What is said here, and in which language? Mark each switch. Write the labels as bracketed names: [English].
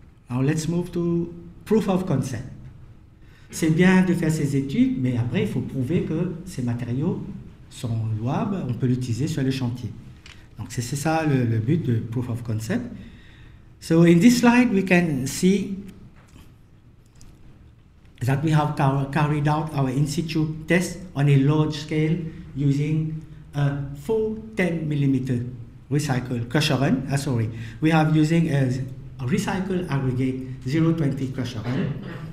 [English] Now let's move to proof of concept. [French] C'est bien de faire ces études, mais après il faut prouver que ces matériaux sont louables, on peut l'utiliser sur le chantier. Donc c'est ça le but de proof of concept. [English] So in this slide we can see that we have carried out our in situ test on a large scale using a 410 mm recycled crusher run. We have using a recycled aggregate 020 crusher run.